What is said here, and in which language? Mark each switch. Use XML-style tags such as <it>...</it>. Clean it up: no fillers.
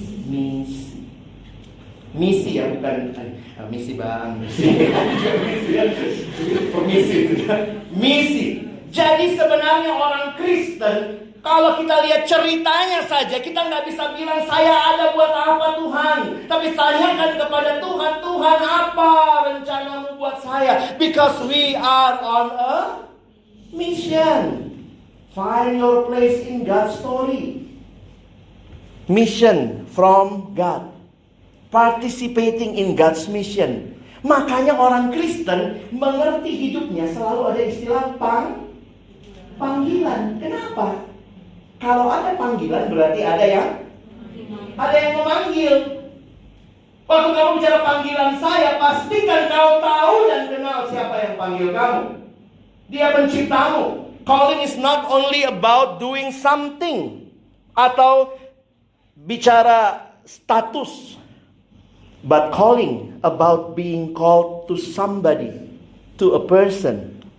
<id>Misi. Misi ya, bukan misi bang. Permisi. Misi. Jadi sebenarnya orang Kristen, kalau kita lihat ceritanya saja, kita nggak bisa bilang saya ada buat apa Tuhan. Tapi tanyakan kepada Tuhan, Tuhan apa rencanamu buat saya?</id> <en>Because we are on a mission. Find your place in God's story. Mission from God. Participating in God's mission.</en> <id>Makanya orang Kristen mengerti hidupnya selalu ada istilah panggilan. Kenapa? Kalau ada panggilan berarti ada yang memanggil. Waktu kamu bicara panggilan saya, pastikan kau tahu dan kenal siapa yang panggil kamu. Dia penciptamu.</id> <en>Calling is not only about doing something atau bicara status, but calling about being called to somebody, to a person.</en>